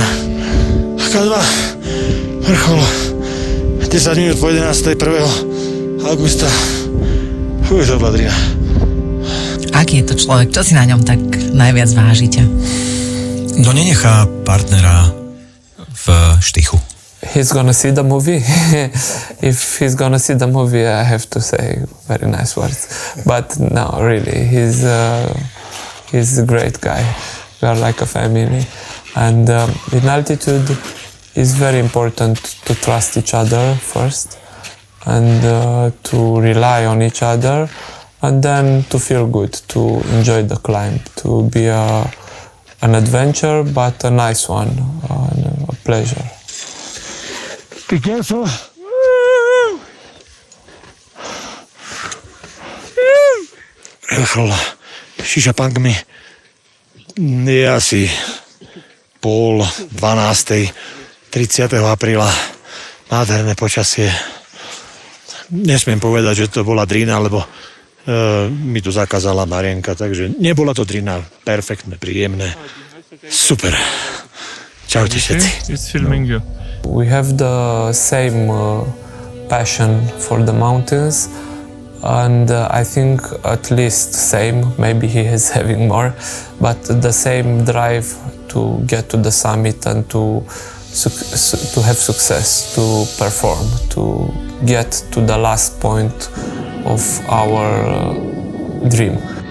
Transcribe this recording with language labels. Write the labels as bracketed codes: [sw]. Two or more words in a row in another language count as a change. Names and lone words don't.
[sk] K2, vrchol, 10 minút po 11. 1. augusta. To bola drina. Aký je to človek? Čo si na ňom tak najviac vážite? No nenechá partnera v štychu. [en] He's gonna see the movie. If he's gonna see the movie, I have to say very nice words. But no, really, he's a great guy. We are like a family. And in altitude, it's very important to trust each other first, and to rely on each other, and then to feel good, to enjoy the climb, to be an adventure, but a nice one, a pleasure. Be careful. [sk] Vrchol Shishapangmi je asi 11:30, 30. apríla. Nádherné počasie. Nesmiem povedať, že to bola drina, lebo mi tu zakázala Marienka, takže nebola to drina. Perfektné, príjemné. Super. Čaute všetci. [en] It's filming you. We have the same passion for the mountains, and I think at least same, maybe he is having more, but the same drive to get to the summit and to have success, to perform, to get to the last point of our dream.